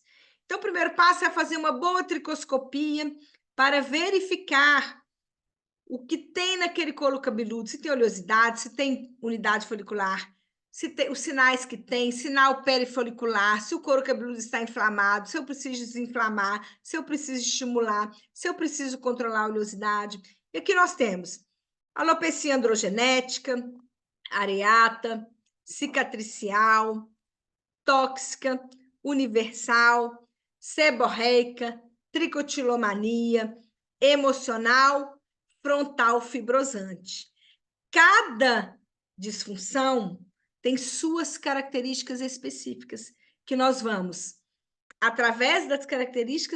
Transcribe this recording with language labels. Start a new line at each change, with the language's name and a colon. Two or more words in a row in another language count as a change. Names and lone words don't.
Portuguese: Então, o primeiro passo é fazer uma boa tricoscopia para verificar o que tem naquele couro cabeludo, se tem oleosidade, se tem unidade folicular, se tem os sinais que tem, sinal perifolicular, se o couro cabeludo está inflamado, se eu preciso desinflamar, se eu preciso estimular, se eu preciso controlar a oleosidade. E aqui nós temos alopecia androgenética, areata, cicatricial, tóxica, universal, seborreica, tricotilomania, emocional, frontal fibrosante. Cada disfunção tem suas características específicas, que nós vamos, através das características